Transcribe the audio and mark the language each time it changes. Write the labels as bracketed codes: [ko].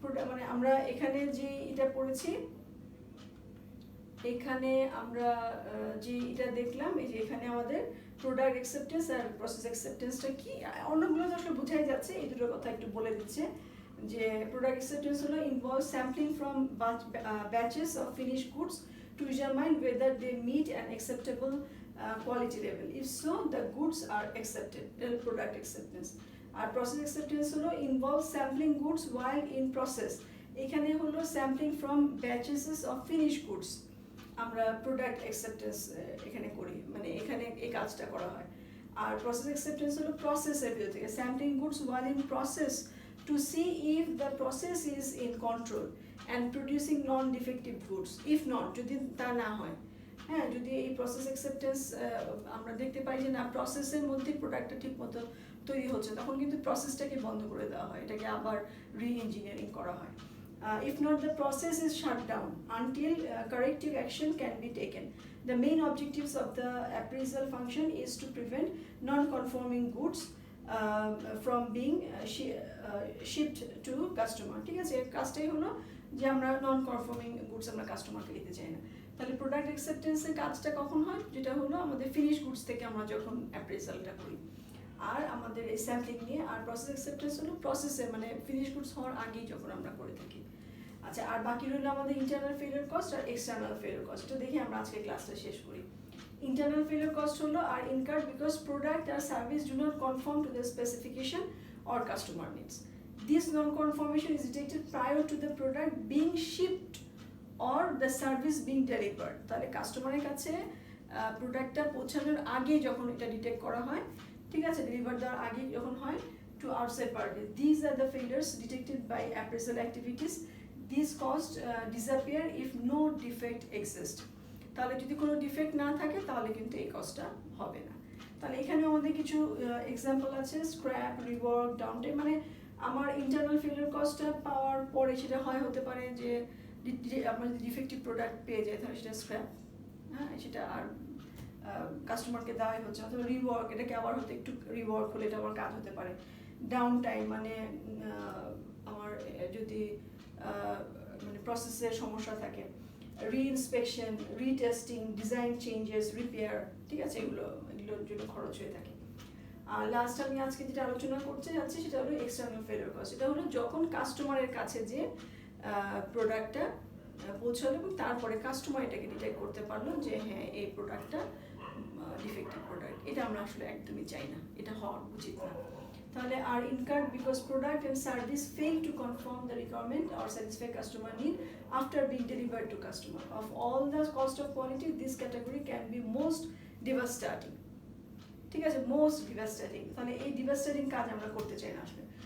[bn] মানে আমরা এখানে যে এটা পড়েছি, এখানে আমরা যে এটা দেখলাম, এই যে এখানে আমাদের প্রোডাক্ট অ্যাকসেপ্টেন্স আর প্রসেস অ্যাকসেপ্টেন্সটা কি, অন্যগুলো তো আসলে বোঝাই যাচ্ছে, এই দুটোর কথা একটু বলে দিচ্ছে। যে প্রোডাক্ট অ্যাকসেপ্টেন্স হলো [en] Involve sampling from batches of finished goods to determine whether they meet an acceptable quality level. If so, the goods are accepted. The product acceptance. [bn] আর process acceptance হলো [en] Involve sampling goods while in process. [bn] এখানে হলো sampling from batches of finish goods, আমরা product acceptance এখানে করি, মানে এখানে এই কাজটা করা হয়। আর প্রসেস অ্যাকসেপ্টেন্স হলো প্রসেসের ভিতর থেকে [en] Sampling goods while in process to see if the process is in control and producing non-defective goods. If not, [bn] যদি তা না হয়, হ্যাঁ যদি এই প্রসেস অ্যাকসেপ্টেন্স আমরা দেখতে পাই যে না প্রসেসের মধ্যে প্রোডাক্টটা ঠিক মতো তৈরি হচ্ছে, তখন কিন্তু প্রসেসটাকে বন্ধ করে দেওয়া হয়, এটাকে আবার রি-ইঞ্জিনিয়ারিং করা হয়। [en] If not, the process is shut down until corrective action can be taken. The main objectives of the appraisal function is to prevent non-conforming goods from being shipped to customer. [bn] ঠিক আছে, কাজটাই হলো যে আমরা নন কনফর্মিং গুডস আমরা কাস্টমারকে দিতে চাই না। তাহলে প্রোডাক্ট অ্যাকসেপ্টেন্সের কাজটা কখন হয়, যেটা হলো আমাদের ফিনিশ গুডস থেকে আমরা যখন অ্যাপ্রেজালটা করি, আর আমাদের এই স্যাম্পলিং নিয়ে। আর প্রসেস অ্যাকসেপ্টেন্স হলো প্রসেসে মানে ফিনিশ গুডস হওয়ার আগেই যখন আমরা করে থাকি। আচ্ছা, আর বাকি রইলো আমাদের ইন্টারনাল ফেলিওর কস্ট আর এক্সটার্নাল ফেলিওর কস্ট। তো দেখি আমরা আজকে ক্লাসটা শেষ করি। [en] Internal failure cost হলো are incurred because product or service do not conform to the specification or customer needs. This non-conformation is detected prior to the product being shipped or the service being delivered. [bn] তাহলে কাস্টমারের কাছে প্রোডাক্টটা পৌঁছানোর আগে যখন এটা detect করা হয়, ঠিক আছে, ডেলিভার দেওয়ার আগে যখন হয়, [en] to outside parties. These are the failures detected by appraisal activities. These costs disappear if no defect exists. [bn] তাহলে যদি কোনো ডিফেক্ট না থাকে তাহলে কিন্তু এই কস্টটা হবে না। তাহলে এখানে আমাদের কিছু এক্সাম্পল আছে, স্ক্র্যাপ, রিওয়ার্ক, ডাউনটাইম। মানে আমার ইন্টারনাল ফেলিওর কস্টটা পাওয়ার পরে সেটা হতে পারে যে আমরা যদি ডিফেক্টিভ প্রোডাক্ট পেয়ে যাই তাহলে সেটা স্ক্র্যাপ, হ্যাঁ, সেটা আর কাস্টমারকে দেওয়াই হচ্ছে। অথবা রিওয়ার্ক, এটাকে আবার হতে একটু রিওয়ার্ক হলে এটা আবার কাজ হতে পারে। ডাউন টাইম মানে আমার যদি মানে প্রসেসের সমস্যা থাকে, রি-ইন্সপেকশন, রিটেস্টিং, ডিজাইন চেঞ্জেস, রিপেয়ার, ঠিক আছে, এগুলোর জন্য খরচ হয়ে থাকে। আর লাস্ট আমি আজকে যেটা আলোচনা করতে যাচ্ছি সেটা হলো এক্সটার্নাল ফেলিওর কস্ট। এটা হলো যখন কাস্টমারের কাছে যে প্রোডাক্টটা পৌঁছালো এবং তারপরে কাস্টমার এটাকে ডিটেক্ট করতে পারলো যে হ্যাঁ এই প্রোডাক্টটা ডিফেক্টিভ প্রোডাক্ট। এটা আমরা আসলে একদমই চাই না, এটা হওয়া উচিত না। তাহলে আর [en] incurred because product and service fail to conform the requirement or satisfy customer need after being delivered to customer. Of all the cost of quality, this category can be most devastating. [bn] ঠিক আছে, [en] most devastating। [bn] তাহলে এই devastating কাজ আমরা করতে চাই না আসলে।